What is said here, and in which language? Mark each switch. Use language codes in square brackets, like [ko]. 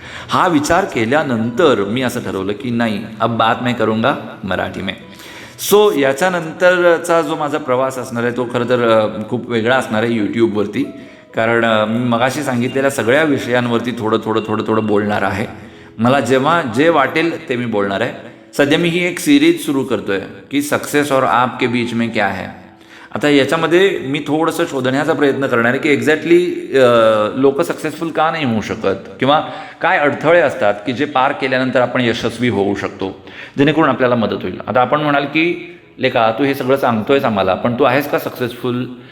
[mr] हा विचार केल्यानंतर मी असं ठरवलं की नाही, [hi] अब बात मैं करूँगा मराठी में. [mr] सो याच्यानंतरचा जो माझा प्रवास असणार आहे तो खरं तर खूप वेगळा असणार आहे यूट्यूबवरती, कारण मी मगाशी सांगितलेल्या सगळ्या विषयांवरती थोडं बोलणार आहे. मला जेव्हा जे वाटेल ते मी बोलणार आहे. सध्या मी ही एक सिरीज सुरू करतो आहे की [hi] सक्सेस और आपके बीच में क्या है. [mr] आता याच्यामध्ये मी थोडंसं शोधण्याचा प्रयत्न करणार आहे की एक्झॅक्टली लोक सक्सेसफुल का नाही होऊ शकत किंवा काय अडथळे असतात की जे पार केल्यानंतर आपण यशस्वी होऊ शकतो, जेणेकरून आपल्याला मदत होईल. आता आपण म्हणाल की लेका तू हे सगळं सांगतोयस आम्हाला, पण तू आहेस का सक्सेसफुल?